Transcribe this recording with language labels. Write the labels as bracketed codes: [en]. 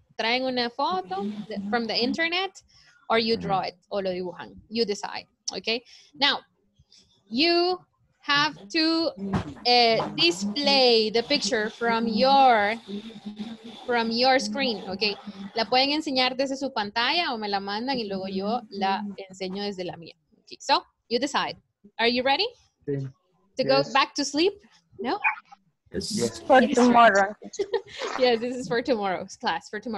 [es] Traen una foto [en] from the internet or you draw it [es] o lo dibujan. [en] You decide, okay? Now, you have to display the picture from your screen, okay? [es] La pueden enseñar desde su pantalla o me la mandan y luego yo la enseño desde la mía. [en] Okay, so you decide. Are you ready to go back to sleep? No? Yes. For tomorrow. Yes, this is for tomorrow's class.